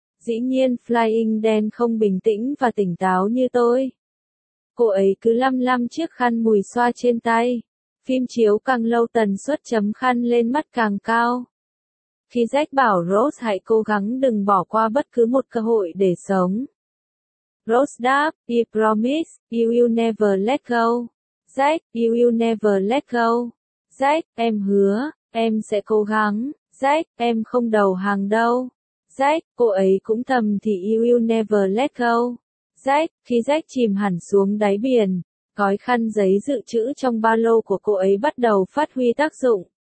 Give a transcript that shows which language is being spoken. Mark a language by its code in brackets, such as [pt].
[vi] Dĩ nhiên Flying Dan không bình tĩnh và tỉnh táo như tôi. Cô ấy cứ lăm lăm chiếc khăn mùi xoa trên tay. Phim chiếu càng lâu tần suất chấm khăn lên mắt càng cao. Khi Jack bảo Rose hãy cố gắng đừng bỏ qua bất cứ một cơ hội để sống. Rose đáp, [en] I promise, you will never let go. Jack, you will never let go. [vi] Jack, em hứa, em sẽ cố gắng. Jack, em không đầu hàng đâu. Jack, cô ấy cũng thầm thì [en] you will never let go. [vi] Jack, khi Jack chìm hẳn xuống đáy biển, gói khăn giấy dự trữ trong ba lô của cô ấy bắt đầu phát huy tác dụng.